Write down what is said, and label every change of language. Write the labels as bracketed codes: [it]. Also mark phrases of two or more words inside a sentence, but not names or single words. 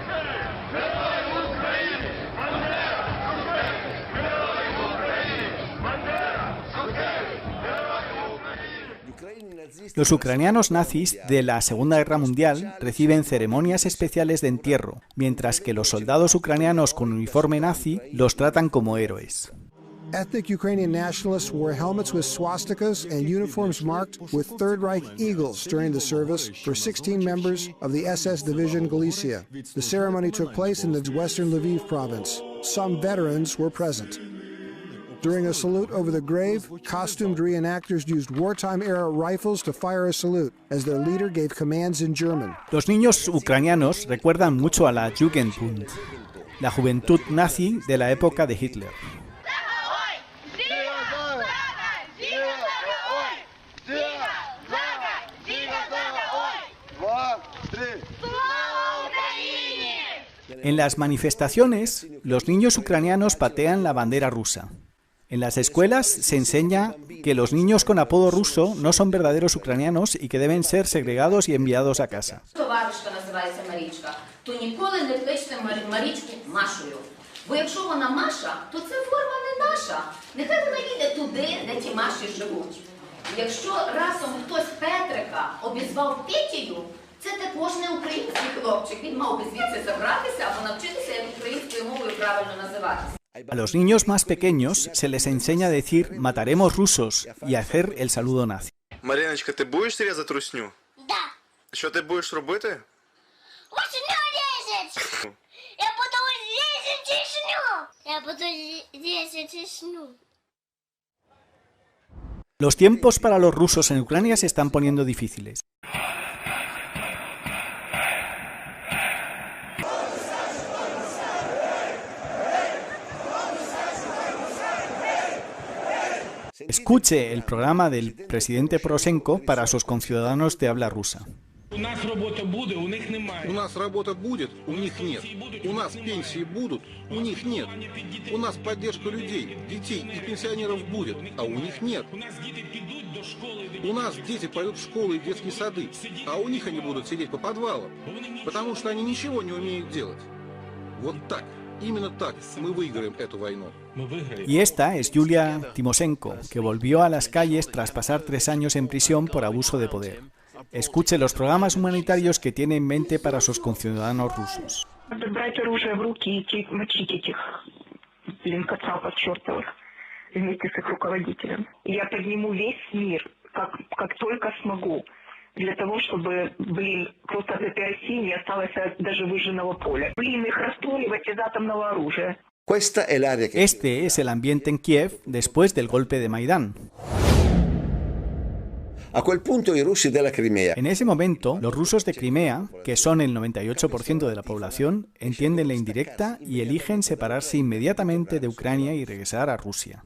[es] Los ucranianos nazis de la Segunda Guerra Mundial reciben ceremonias especiales de entierro, mientras que los soldados ucranianos con uniforme nazi los tratan como héroes. [en] Ethnic Ukrainian nationalists wore helmets with swastikas and uniforms marked with Third Reich eagles during the service for 16 members of the SS Division Galicia. The ceremony took place in the western Lviv province. Some veterans were present. During a salute over the grave, costumed reenactors used wartime-era rifles to fire a salute, as their leader gave commands in German. [es] Los niños ucranianos recuerdan mucho a la Jugendbund, la juventud nazi de la época de Hitler. En las manifestaciones, los niños ucranianos patean la bandera rusa. En las escuelas se enseña que los niños con apodo ruso no son verdaderos ucranianos y que deben ser segregados y enviados a casa. [uk] Це також не український хлопчик. Він мав би звідси забратися або навчитися, як українською мовою правильно називатися. [es] A los niños más pequeños se les enseña a decir mataremos rusos y a hacer el saludo nazi. [uk] Мар'яночка, ти будеш різати русню? Да. Що ти будеш робити? Русню різати. Я буду різати русню. Я буду різати русню. [es] Los tiempos para los rusos en Ucrania se están poniendo difíciles. Escuche el programa del presidente Poroshenko para sus conciudadanos de habla rusa. [ru] У нас работа будет, у них немає. У нас работа будет, у них нет. У нас пенсии будут, у них нет. У нас поддержка людей, детей и пенсионеров будет, а у них нет. У нас дети пойдут в школы и детские сады, а у них они будут сидеть по подвалам, потому что они ничего не умеют делать. Вот так, именно так мы выиграем эту войну. [es] Y esta es Yulia Timoshenko, que volvió a las calles tras pasar 3 años en prisión por abuso de poder. Escuche los programas humanitarios que tiene en mente para sus conciudadanos rusos. [ru] Брать оружие в руки и идти мочить этих, кацапов чертовых вместе с их руководителем. Я подниму весь мир, как только смогу, для того, чтобы, просто от этой России не осталось даже выжженного поля. Их расстреливать из атомного оружия. [es] Este es el ambiente en Kiev después del golpe de Maidán. En ese momento, los rusos de Crimea, que son el 98% de la población, entienden la indirecta y eligen separarse inmediatamente de Ucrania y regresar a Rusia.